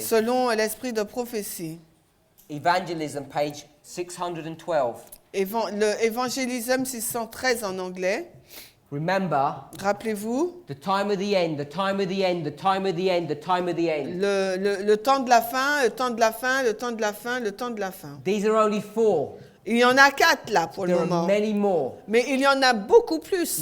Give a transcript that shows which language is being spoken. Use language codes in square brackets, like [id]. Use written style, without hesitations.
[fr] selon l'esprit de prophétie. [en] Evangelism, page 612. [fr] Le Évangélisme 613 en anglais. [en] Remember, [fr] Rappelez-vous, [en] the time of the end, the time of the end, the time of the end, the time of the end. [fr] le temps de la fin, le temps de la fin, le temps de la fin, le temps de la fin. [en] These are only 4. [fr] Il y en a 4 là pour le [en] There are [fr] moment. [en] many more. [fr] Mais il y en a beaucoup plus.